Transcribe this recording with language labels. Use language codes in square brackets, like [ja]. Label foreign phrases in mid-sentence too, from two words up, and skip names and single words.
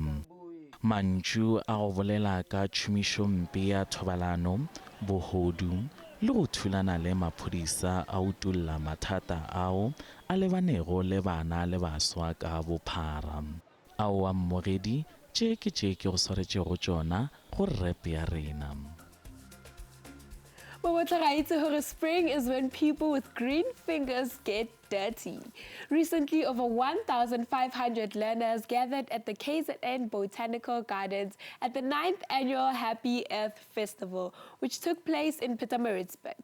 [nso] Mantšu a go bolela ka tšhomišo mpe ya thobalano, bohodu le go thulana le maphodisa a utulla mathata ao a lebanego le bana le baswa ka bophara. Aowa mmogedi, tše ke go swaretšego tšona go rep ya rena. [en] Spring is when people with green fingers get dirty. Recently, over 1,500 learners gathered at the KZN Botanical Gardens at the 9th Annual Happy Earth Festival, which took place in Pietermaritzburg.